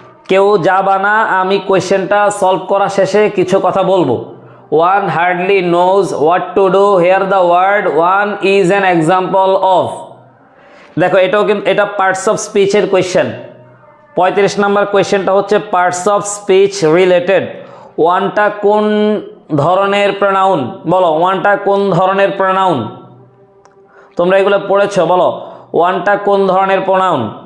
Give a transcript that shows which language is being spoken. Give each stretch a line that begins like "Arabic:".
Bangla: কেউ যাবা না, আমি কোয়েশ্চেনটা সলভ করা শেষে কিছু কথা বলবো।
English: One hardly knows what to do. Here the word one is an example of.
Bangla: দেখো এটাও কিন্তু এটা পার্টস অফ স্পিচের কোয়েশ্চেন। 35 নম্বর কোয়েশ্চেনটা হচ্ছে পার্টস অফ স্পিচ রিলেটেড। ওয়ানটা কোন ধরনের প্রোনাউন? বলো ওয়ানটা কোন ধরনের প্রোনাউন? তোমরা এগুলো পড়েছো, বলো ওয়ানটা কোন ধরনের প্রোনাউন?